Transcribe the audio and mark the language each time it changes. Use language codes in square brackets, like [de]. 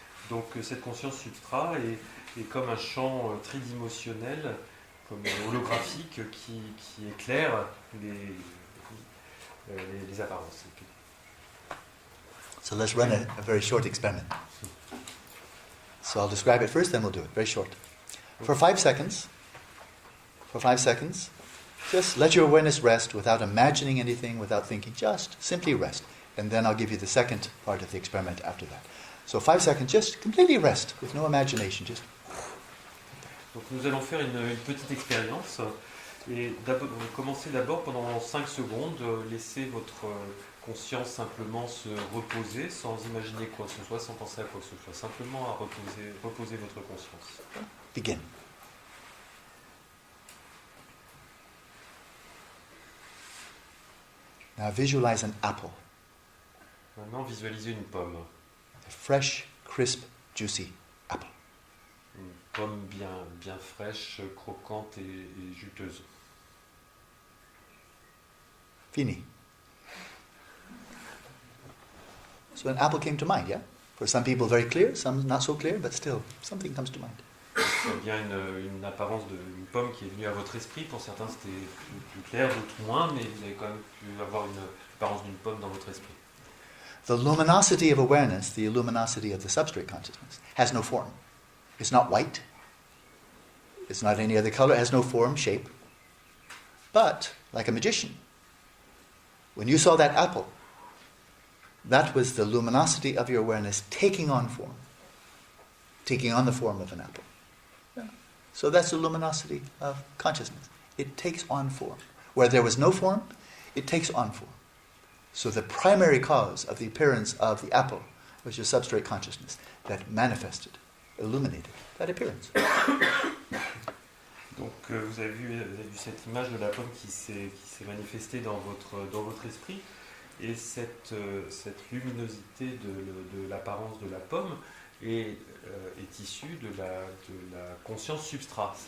[fr] Donc cette conscience substrat est comme un champ tridimensionnel, comme holographique, qui éclaire les apparences. [en] So let's run a very short experiment. So I'll describe it first, then we'll do it. Very short. For 5 seconds, just let your awareness rest without imagining anything, without thinking. Just simply rest. And then I'll give you the second part of the experiment after that. So 5 seconds, just completely rest, with no imagination. Just. [fr] Donc nous allons faire une petite expérience. Et commencez d'abord pendant 5 secondes, laissez votre conscience simplement se reposer, sans imaginer quoi que ce soit, sans penser à quoi que ce soit. Simplement à reposer votre conscience. [en] Begin. Now visualize an apple. [fr] Maintenant, visualisez une pomme. [en] A fresh, crisp, juicy apple. [fr] Une pomme bien fraîche, croquante et juteuse. Fini. [en] So an apple came to mind, yeah? For some people very clear, some not so clear, but still, something comes to mind. [fr] Il y a bien une apparence d'une pomme qui est venue à votre esprit. Pour certains, c'était plus clair, d'autres moins, mais vous avez quand même pu avoir une apparence d'une pomme dans votre esprit. [en] The luminosity of awareness, the luminosity of the substrate consciousness, has no form. It's not white. It's not any other color. It has no form, shape. But, like a magician, when you saw that apple, that was the luminosity of your awareness taking on form, taking on the form of an apple. Yeah. So that's the luminosity of consciousness. It takes on form. Where there was no form, it takes on form. So the primary cause of the appearance of the apple was your substrate consciousness that manifested, illuminated that appearance. [fr] Donc vous avez vu cette image de la pomme qui s'est manifestée dans votre esprit, et cette luminosité de l'apparence de la pomme est issue de la conscience substrat.